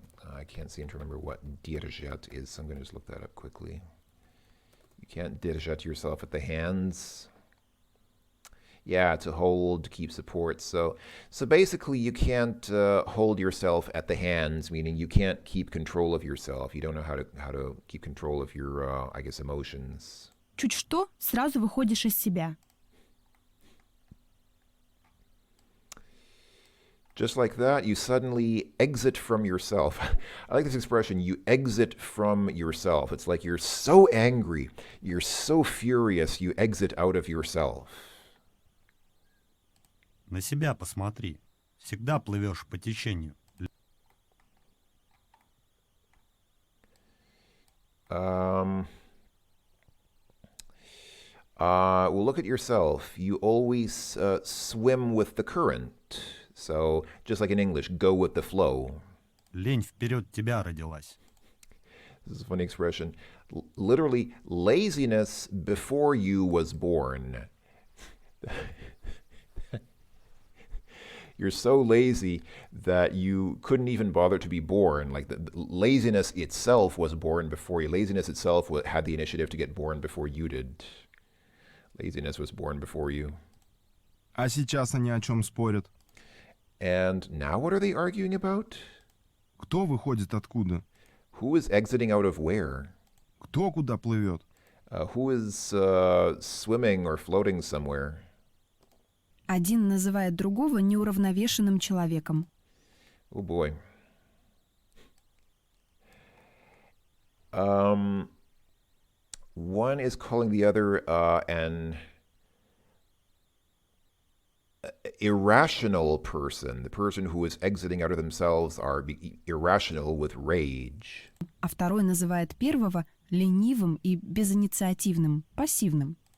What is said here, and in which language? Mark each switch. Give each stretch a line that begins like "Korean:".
English: I can't seem to remember what держать is, so I'm going to just look that up quickly. You can't держать yourself at the hands. Yeah, to hold, to keep support. So basically, you can't hold yourself at the hands, meaning you can't keep control of yourself. You don't know how to keep control of your, I guess, emotions.
Russian: Чуть что, сразу выходишь из себя.
English: Just like that, you suddenly exit from yourself. I like this expression, you exit from yourself. It's like you're so angry, you're so furious, you exit out of yourself.
Russian: На себя посмотри. Всегда плывешь по течению.
English: Well, look at yourself. You always swim with the current. So, just like in English, go with the flow.
Russian: Лень вперед тебя родилась.
English: This is a funny expression. Literally, laziness before you was born. You're so lazy that you couldn't even bother to be born. Like the laziness itself was born before you. Laziness itself had the initiative to get born before you did. Laziness was born before you.
Russian: А сейчас они о чем спорят?
English: And now what are they arguing about?
Russian: Кто выходит откуда?
English: Who is exiting out of where?
Russian: Кто куда плывет?
English: Who is swimming or floating somewhere?
Russian: Один называет другого неуравновешенным человеком.
English: Oh boy. One is calling the other an irrational person. The person who is exiting out of themselves are irrational with rage.
Russian: А второй называет первого ленивым и безинициативным, пассивным.